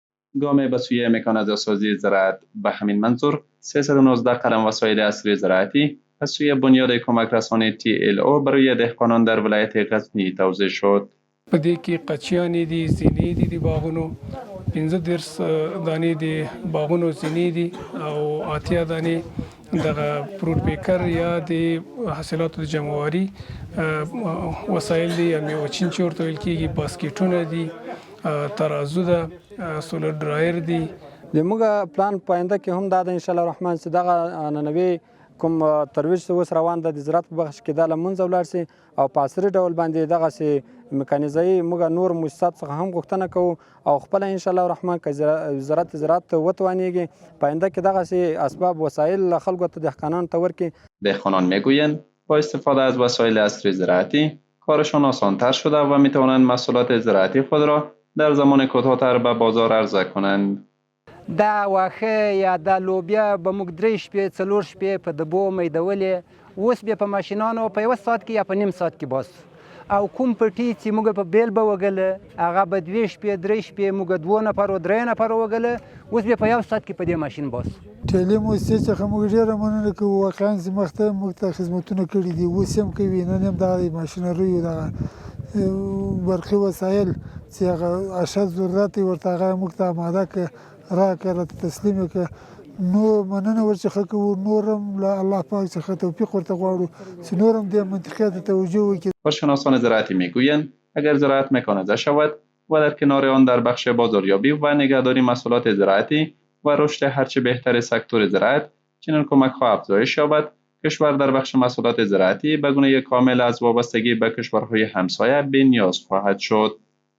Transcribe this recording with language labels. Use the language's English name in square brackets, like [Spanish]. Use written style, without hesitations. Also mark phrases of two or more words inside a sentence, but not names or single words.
[Persian] گام به سوی مکانیزه‌سازی زراعت به همین منظور 319 قلم وسایل عصری زراعتی از سوی بنیاد کمک رسانی TLO برای دهقانان در ولایت غزنی توزیع شد. [Pashto] په دې کې قچیانې دي، زینې دي د باغونو، 15 دانې د باغونو زینې دي او 8 دانې دغه [English] fruit picker [Pashto] یا د حاصلاتو د جمعواري وسایل دي، یا میوچین چې ورته ویل کېږي، باسکټونه دي، ترازو ده، [English] solar dryer [Pashto] دي. زموږ پلان په آینده کې هم دا ده [Arabic] ان شاء الله الرحمن [Pashto] چې دغه نننوي کوم ترویج چې اوس روان ده د زراعت په برخه کې دا له منځه ولاړ سي او په عصري ډول باندې دغسې میکانیزایي موږ نور مؤسسات څخه هم غوښتنه کوو او خپله [Arabic] ان شاء الله الرحمن [Pashto] که وزارت زراعت وتوانیږي په آینده کې دغسې اسباب وسایل خلکو ته دهقانانو ته ورکړي. [Persian] دهقانان میگویند با استفاده از وسایل عصری زراعتی کارشان آسان‌تر شده و میتوانند محصولات زراعتی خود را در زمان کوتاه‌تر به بازار عرضه کنند. [Pashto] دا واښه یا دا لوبیا به موږ 3 شپې 4 شپې په دبو میدولې، اوس بیا په ماشینانو په 1 ساعت کې یا په نیم ساعت کې باسو. او کوم پټي چې موږ په بیل به وګله هغه به 2 شپې 3 شپې موږ 2 نفرو 3 نفرو وګله، اوس بیا په 1 ساعت کې په دې ماشین باسو. ټیلي موسسې څخه موږ ډېره مننه کوو، واقعا مخته موږ ته خدمتونه کړي دي، اوس هم کوي. نن هم دغه ماشینریو دغه برقي وسایل چې هغه اشد ضرورت ورته هغه موږ ته آماده کړه راکړه راته تسلیم کړه. نو مننه ورڅخه کوو، نور هم له الله پاک څخه توفیق ورته غواړو چې نور هم دې منطقې ته توجه وکړي. [Persian] کارشناسان زراعتی میگویند اگر زراعت مکانیزه شود و در کنار آن در بخش بازاریابی و نگهداری محصولات زراعتی و رشد هرچه بهتر سکتور زراعت چنین کمک‌ها افزایش یابد، کشور در بخش محصولات زراعتی به گونه کامل از وابستگی به کشورهای همسایه بی‌نیاز خواهد شد.